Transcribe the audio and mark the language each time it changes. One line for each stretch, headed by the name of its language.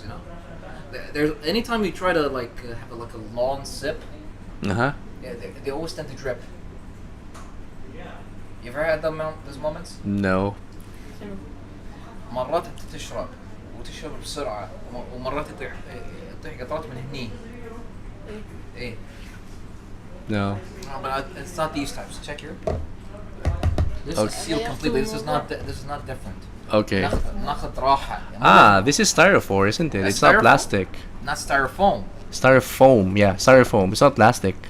English: You know, there's anytime you try to like have a long sip, Uh-huh. yeah, they always tend to drip. You ever had those moments? No.
Arabic: مرات انت تشرب وتشرب بسرعة ومرات تطيح قطرات من هني. ايه.
English: No. No, but it's not these types. Check here. This Okay. is sealed completely. This is not different. Okay.
Arabic: ناخذ راحة.
English: This is styrofoam, isn't it? That's It's not styrofoam. plastic. Not styrofoam. Styrofoam, yeah, styrofoam. It's not plastic.